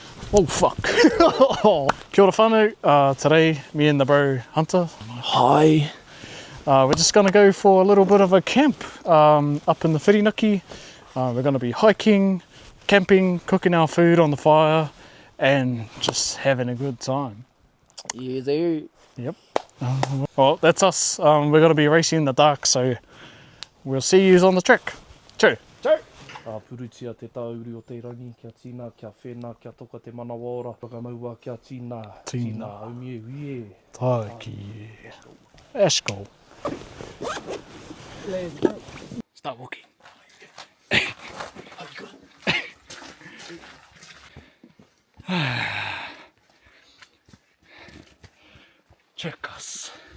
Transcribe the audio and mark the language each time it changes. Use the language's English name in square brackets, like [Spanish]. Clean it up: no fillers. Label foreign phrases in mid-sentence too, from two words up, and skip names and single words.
[English] Oh fuck. [Māori] Kia ora whānau. [English] Today, me and the bro Hunter. Hi. We're just going to go for a little bit of a camp up in the whirinaki. We're going to be hiking, camping, cooking our food on the fire, and just having a good time. Yeah, there. Yep. Well, that's us. We're going to be racing in the dark, so we'll see you on the track. Cheers. [Māori] Purutia te tāuru o te rangi, kia tīna, kia whena, kia toka te manawara, whakamaua kia tīna, tīna aumie uie. Taiki. [English] Let's go. Let's go. Start walking. Check us.